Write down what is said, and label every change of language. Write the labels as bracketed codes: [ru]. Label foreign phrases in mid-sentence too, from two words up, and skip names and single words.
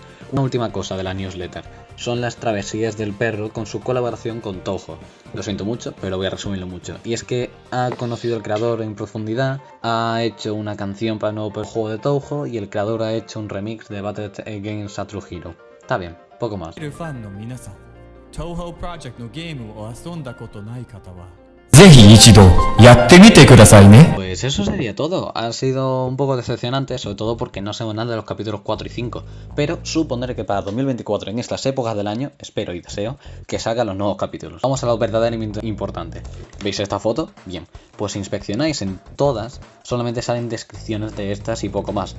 [es] Una última cosa de la newsletter, son las travesías del perro con su colaboración con Touhou. Lo siento mucho, pero voy a resumirlo mucho. Y es que ha conocido al creador en profundidad, ha hecho una canción para el nuevo juego de Touhou y el creador ha hecho un remix de Battle Against a True Hero. Está bien, poco más. [ja] ぜひ一度やってみてくださいね。 [es] Pues eso sería todo. Ha sido un poco decepcionante, sobre todo porque no sabemos nada de los capítulos 4 y 5. Pero supondré que para 2024, en estas épocas del año, espero y deseo que salgan los nuevos capítulos. Vamos a lo verdaderamente importante. ¿Veis esta foto? Bien. Pues si inspeccionáis en todas, solamente salen descripciones de estas y poco más.